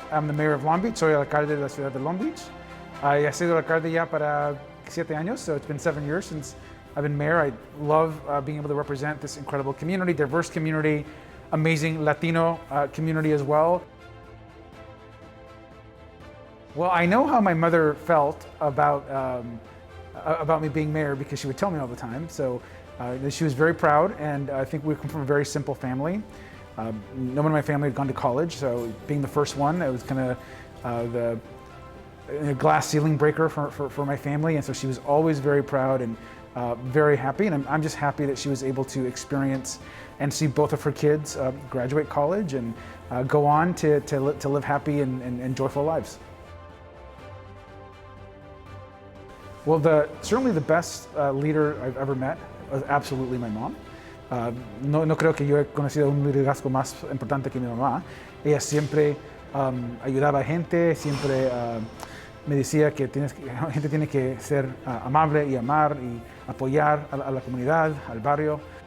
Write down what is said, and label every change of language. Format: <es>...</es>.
<en>I'm the mayor of Long Beach.</en> <es>Soy el alcalde de la ciudad de Long Beach. He sido alcalde ya para 7 años,</es> <en>so it's been 7 years since I've been mayor. I love being able to represent this incredible community, diverse community, amazing Latino community as well. Well, I know how my mother felt about me being mayor because she would tell me all the time. So she was very proud, and I think we come from a very simple family. No one in my family had gone to college, so being the first one, it was kind of the glass ceiling breaker for my family, and so she was always very proud and very happy, and I'm just happy that she was able to experience and see both of her kids graduate college and go on to live happy and joyful lives. Well, certainly the best leader I've ever met was absolutely my mom.</en> <es>No creo que yo he conocido un liderazgo más importante que mi mamá. Ella siempre ayudaba a gente, siempre me decía que la gente tiene que ser amable y amar y apoyar a la comunidad, al barrio.</es>